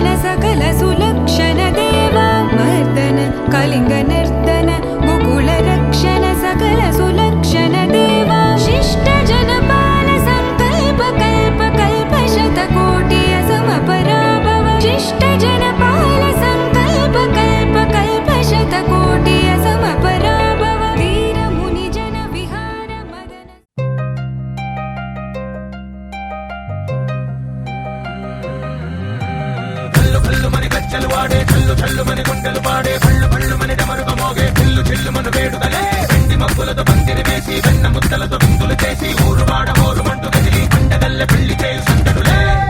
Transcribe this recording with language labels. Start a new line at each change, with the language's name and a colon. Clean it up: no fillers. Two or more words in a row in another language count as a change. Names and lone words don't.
Sanskrit: सकल सुलक्षण देवा मर्दन कलिंग नर्तन गोकुल रक्षण सकल सुलक्षण देवा शिष्ट जनपाल संकल्प कल्प कल्प शतकोटि असमपराभव शिष्ट जनपाल संकल्प कल्प कल्प शतकोटि असमपराभव वीर मुनि जन विहार मदन
Telugu: కల్లు కల్లు మని కచ్చలు వాడే చల్లు చల్లు మని గుండెలు పాడే పళ్ళు పళ్ళు మని డమరుక మోగే చిల్లు చిల్లు మన వేడుదలే వెండి మబ్బులతో పందిరి వేసి వెన్న ముద్దలతో విందులు చేసి ఊరు వాడ ఊరు మంటు కదిలి పండగల్లె పెళ్లి చేయు సందడులే